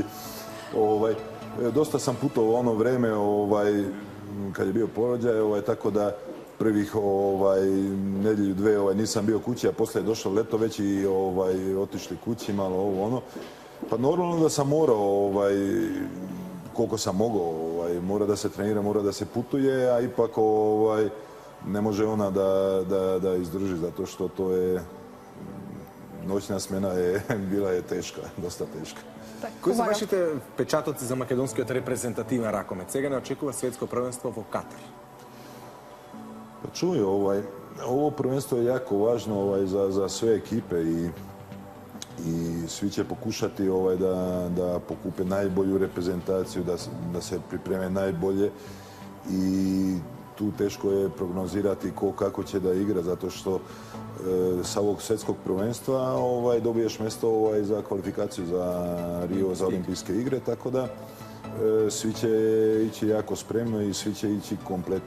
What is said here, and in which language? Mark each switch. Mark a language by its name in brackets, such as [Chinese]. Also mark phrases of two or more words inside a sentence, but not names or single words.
[Serbian] Dosta sam putovao ono vreme, kad je bio porođaj, tako da prvih nedjelju, dve nisam bio kući, a poslije je došlo leto već i otišli kući malo Pa normalno da sam morao koliko sam mogao. Mora da se trenira, mora da se putuje, a ipak ne može ona da izdrži, zato što to je... Noćna smena bila je teška, dosta teška. [Macedonian] Кои се вашите печатоци за македонскиот репрезентативен ракомет? Сега не очекува светско првенство во Катар. [Serbian] Pa čuj, ovo prvenstvo je jako važno za sve ekipe i svi će pokušati da pokupe najbolju reprezentaciju, da se pripreme najbolje i tu teško je prognozirati ko kako će da igra, zato što sa ovog svjetskog prvenstva dobiješ mjesto za kvalifikaciju za Rio, za olimpijske igre, tako da svi će ići jako spremno i svi će ići kompletni.